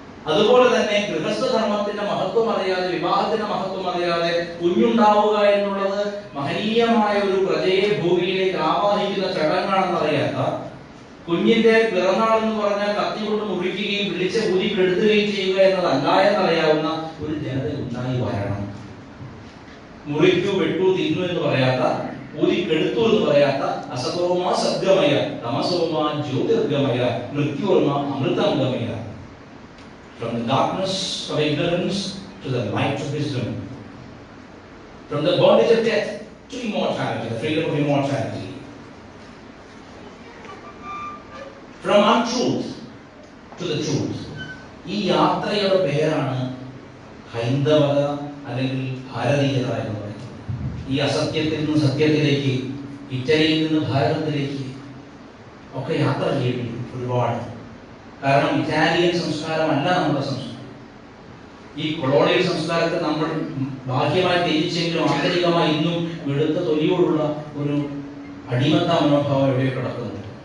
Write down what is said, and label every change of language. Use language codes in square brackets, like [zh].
[ml] അതുപോലെ തന്നെ ഗൃഹസ്ഥധർമ്മത്തിന്റെ മഹത്വം അറിയാതെ, വിവാഹത്തിന്റെ മഹത്വം അറിയാതെ കുഞ്ഞുണ്ടാവുക എന്നുള്ളത് മഹനീയമായ ഒരു പ്രജയെ ഭൂമിയിലേക്ക് ആവാഹിക്കുന്ന ചടങ്ങാണെന്നറിയാത്ത, കുഞ്ഞിന്റെ പിറന്നാൾ എന്ന് പറഞ്ഞാൽ കത്തി കൊണ്ട് മുറിക്കുകയും വിളിച്ച ഊതി കെടുത്തുകയും ചെയ്യുക എന്നതല്ല എന്നറിയാവുന്ന ഒരു ജനത ഉണ്ടായി വരണം. മുറിക്കു, വെട്ടു, തിന്നു എന്ന് പറയാത്ത, ഊതി കെടുത്തു എന്ന് പറയാത്ത, [sa] അസതോമ സദ്ഗമയ, തമസോമ ജ്യോതിർഗമയ, മൃത്യോർമ അമൃതംഗമയ. [en] From the darkness of ignorance to the light of wisdom. From the bondage of death to immortality, the freedom of immortality. From untruth to the truth. [ml] ഈ യാത്രയുടെ പേരാണ് ഹൈന്ദവത അല്ലെങ്കിൽ ഭാരതീയത എന്ന് പറയുന്നത്. ഈ അസത്യത്തിൽ നിന്ന് സത്യത്തിലേക്ക്, ഇറ്റലിയിൽ നിന്ന് ഭാരതത്തിലേക്ക് ഒക്കെ യാത്ര ചെയ്യേണ്ടി ഒരുപാട്. കാരണം ഇറ്റാലിയൻ സംസ്കാരമല്ല നമ്മുടെ സംസ്കാരം. ഈ കൊളോണിയൽ സംസ്കാരത്തെ നമ്മൾ ബാഹ്യമായി ത്യജിച്ചെങ്കിലും ആന്തരികമായി ഇന്നും വെളുത്ത തൊലിയോടുള്ള ഒരു അടിമത്ത മനോഭാവം എവിടെ കിടക്കുന്നുണ്ട്.